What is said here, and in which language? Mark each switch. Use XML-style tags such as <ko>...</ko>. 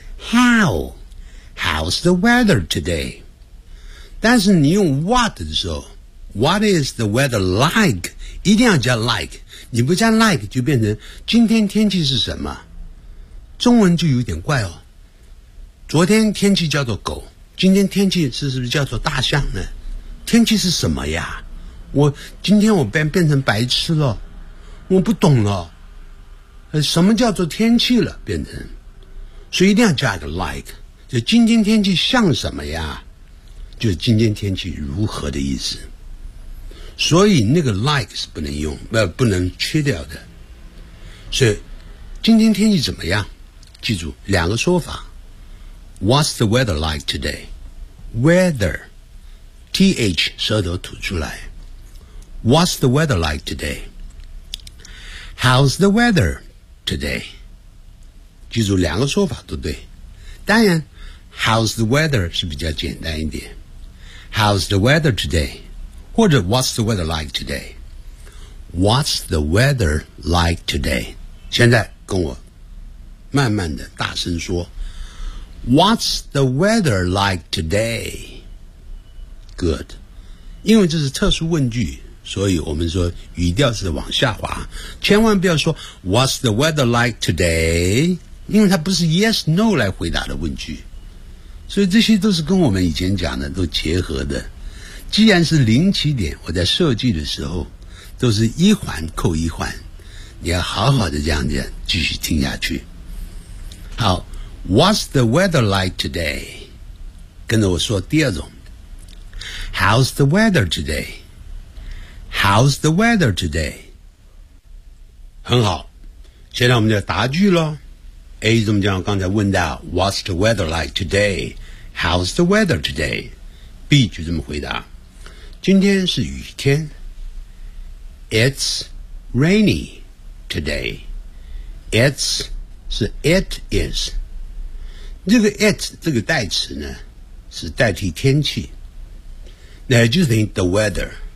<en>How? How's the weather today?</en> <zh>但是你用</zh> <en>what 的时候 What is the weather like?</en> <zh>一定要加 like。你不加 like 就变成今天天气是什么，中文就有点怪哦。昨天天气叫做狗，今天天气是不是叫做大象呢？天气是什么呀？我今天我变成白痴了，我不懂了，什么叫做天气了？变成，所以一定要加一个 like， 就今天天气像什么呀？就是今天天气如何的意思。所以那个 like 是不能用，不能缺掉的。所以今天天气怎么样？记住两个说法。</zh> <en>What's the weather like today?</en> <zh>Weather, TH 舌头吐出来。</zh> <en>What's the weather like today? How's the weather today?</en> <zh>记住两个说法都对。当然 ,</zh> <en>How's the weather</en> <zh>是比较简单一点。</zh> <en>How's the weather today? 或者 What's the weather like today? What's the weather like today?</en> <zh>现在跟我慢慢的大声说。</zh> <en>What's the weather like today? Good.</en> <zh>因为这是特殊问句，所以我们说语调是往下滑，千万不要说</zh> <en>What's the weather like today?</en> <zh>因为它不是 yes no 来回答的问句。所以这些都是跟我们以前讲的都结合的。既然是零起点，我在设计的时候都是一环扣一环，你要好好的这样继续听下去。</zh> <en>好，What's the weather like today?</en> <zh>跟着我说第二种。</zh> <en>How's the weather today? How's the weather today?</en> <zh>很好，现在我们就答句咯。 A 怎么讲？刚才问到</zh> <en>What's the weather like today? How's the weather today?</en> <zh>B 就这么回答，今天是雨天。</zh> <en>It's rainy today.</en> <zh>It's 是 it is，这个 it 这个代词呢是代替天气，那就等于 the weather。</zh>